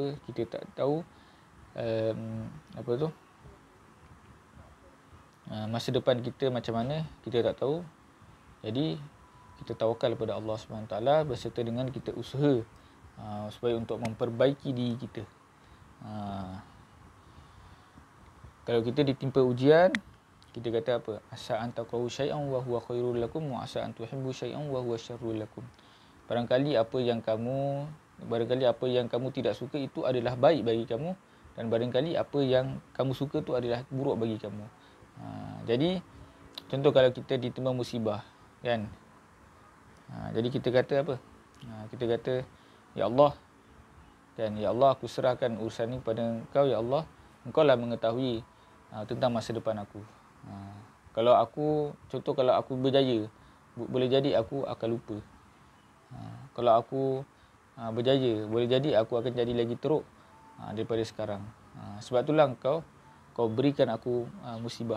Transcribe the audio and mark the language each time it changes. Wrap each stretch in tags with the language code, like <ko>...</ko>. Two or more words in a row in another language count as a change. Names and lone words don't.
<ms>Kita tak tahu masa depan kita macam mana. Kita tak tahu. Jadi kita tawakal kepada Allah SWT berserta dengan kita usaha supaya untuk memperbaiki diri kita. Kalau kita ditimpa ujian, kita kata apa?</ms> <ar>عسى أن تكرهوا شيئا وهو خير لكم وعسى أن تحبوا شيئا وهو شر لكم.</ar> <ms>Barangkali apa yang kamu tidak suka itu adalah baik bagi kamu, dan barangkali apa yang kamu suka itu adalah buruk bagi kamu. Jadi contoh kalau kita ditimpa musibah, kan? Jadi kita kata apa? Kita kata,</ms> <ar>يا الله,</ar> <ms>kan,</ms> <ar>يا الله,</ar> <ms>aku serahkan urusan ini kepada Engkau,</ms> <ar>يا الله.</ar> <ms>Engkau lah mengetahui tentang masa depan aku. Kalau aku berjaya, boleh jadi aku akan lupa. Kalau aku berjaya, boleh jadi aku akan jadi lagi teruk daripada sekarang. Sebab itulah kau berikan aku musibah.</ms>